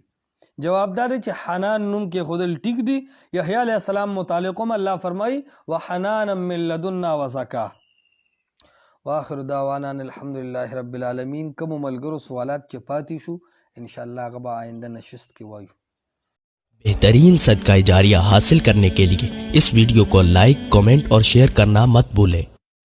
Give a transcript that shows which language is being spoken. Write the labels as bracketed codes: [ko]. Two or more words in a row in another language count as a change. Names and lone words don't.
[ps] جواب دا دی چې حنان نوم کې خودل ټیک دی. یحیی علیه السلام متعلق هم الله فرمایي [ar] وحنانا من لدنا وزکاه. واخر دعوانا الحمدلله رب العالمین. [ps] کوم ملګرو سوالات چې پاتې شو انشاءاللہ هغه به آئنده نشست کې وایو. [ur] بہترین صدقہ جاریہ حاصل کرنے کے لیے اس ویڈیو کو لائک، کمنٹ اور شیئر کرنا مت بھولیں.